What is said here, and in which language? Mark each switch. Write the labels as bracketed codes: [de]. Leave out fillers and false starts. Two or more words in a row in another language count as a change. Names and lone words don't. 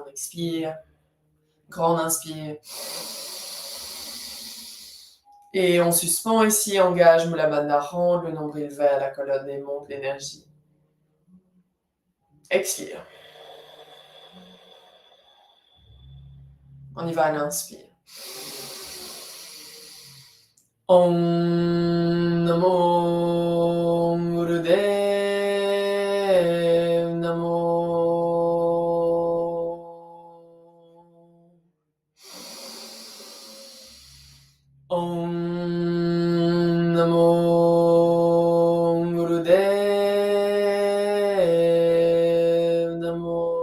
[fr] On expire, grande inspire. Et on suspend ici, engage [sa] मूल बन्ध, [fr] rentre le nombril vers la colonne et monte l'énergie. Expire. On y va à l'inspire. [sa] ॐ नमो गुरुदेव नमो. ॐ नमो गुरुदेव नमो.